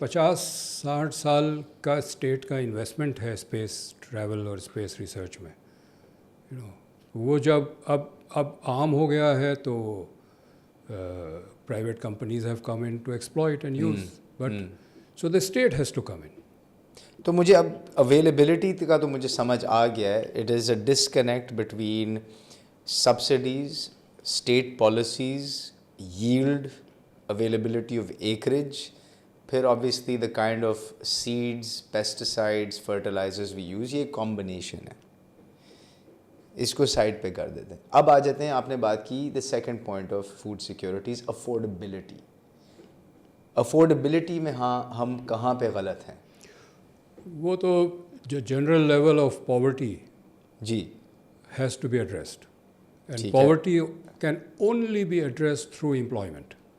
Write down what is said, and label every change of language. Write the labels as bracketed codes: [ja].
[ur] 50-60 سال کا اسٹیٹ کا انویسٹمنٹ ہے اسپیس ٹریول اور اسپیس ریسرچ میں. وہ جب اب عام ہو گیا ہے تو [en] Private companies have come in to exploit and use, but so the state has to come in. [ur] تو مجھے اب اویلیبلٹی کا تو مجھے سمجھ آ گیا ہے. [en] It is a disconnect between subsidies, state policies, yield, availability of acreage, پھر obviously the kind of seeds, pesticides, fertilizers we use, یہ combination ہے. [ur] اس کو سائڈ پہ کر دیتے ہیں. اب آ جاتے ہیں, آپ نے بات کی [en] the second point of food security is affordability. [ur] Affordability میں ہاں ہم کہاں پہ غلط ہیں؟ وہ تو جو general level of poverty جی [en] Has to be addressed, and poverty can only be addressed through employment.